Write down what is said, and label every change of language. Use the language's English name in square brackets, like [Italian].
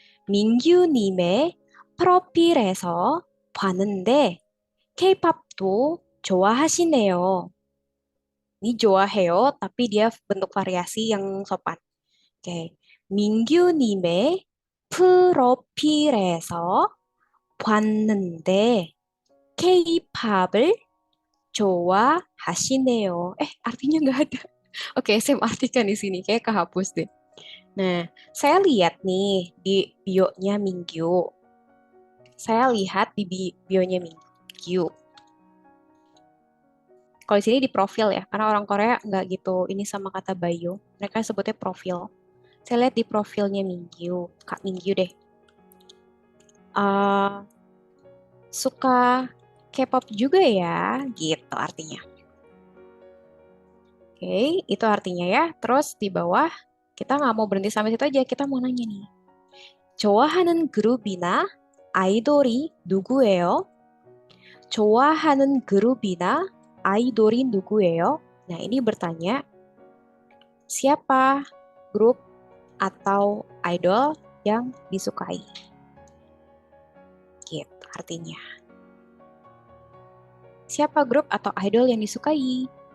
[Korean] 민규님의 프로필에서 봤는데 K-pop도 좋아하시네요. [Indonesian] Ini [Korean] 좋아해요, [Indonesian] tapi dia bentuk variasi yang sopan. Oke. [Korean] 민규님의 프로필에서 봤는데 K-pop을 좋아하시네요. [Indonesian] Artinya nggak ada. Oke, saya artikan di sini. Kayak kehapus deh. Nah, saya lihat nih di bio-nya Mingyu. Saya lihat di bio-nya Mingyu. Kalau di sini di profil ya, karena orang Korea nggak gitu ini sama kata bio. Mereka sebutnya profil. Saya lihat di profilnya Mingyu, Kak Mingyu deh. Suka K-pop juga ya, gitu artinya. Oke, itu artinya ya. Terus di bawah, kita nggak mau berhenti sampai situ aja, kita mau nanya nih. [Korean] 좋아하는 그룹이나 아이돌이 누구예요? 좋아하는 그룹이나 아이돌이 누구예요? [Indonesian] Nah, ini bertanya, siapa grup atau idol yang disukai? Gitu artinya. Siapa grup atau idol yang disukai?